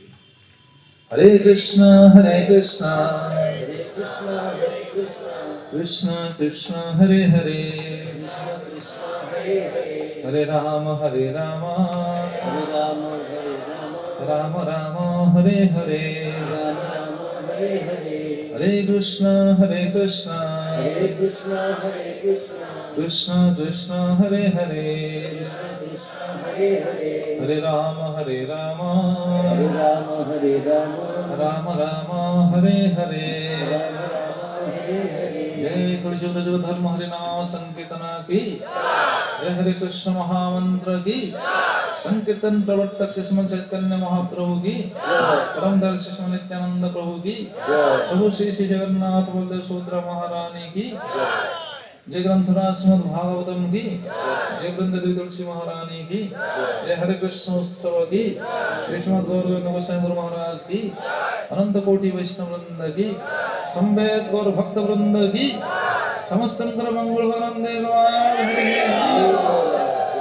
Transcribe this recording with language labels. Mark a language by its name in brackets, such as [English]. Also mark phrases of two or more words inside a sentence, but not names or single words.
[Sanskrit] ହରେ କୃଷ୍ଣ କୃଷ୍ଣ କୃଷ୍ଣ କୃଷ୍ଣ ହରେ ହରେ, ହରେ ରାମ ରାମ ରାମ ହରେ ହରେ, হরে কৃষ্ণ কৃষ্ণ কৃষ্ণ কৃষ্ণ হরে হরে, হরে রাম রাম রাম হরে হরে। [Hindi] जय कलियुग धर्म हरि नाम संकीर्तन की, जय हरे कृष्ण महामंत्र की, संकीर्तन प्रवर्तक श्री चैतन्य महाप्रभु की, परम दर्शी श्री नित्यानंद प्रभु की, प्रभु श्री श्री जगन्नाथ बलदेव सुभद्रा महारानी की, जय ग्रंथराज श्रीमद् भागवतम की, जय वृंद तुलसी महारानी की, जय हरे कृष्ण उत्सव की, श्री श्रीमद् गौर गोसाई गुरु महाराज की, अनंत कोटि वैष्णव वृंद की, संवेद गौर भक्त वृंद की, समस्त मंगल वंदे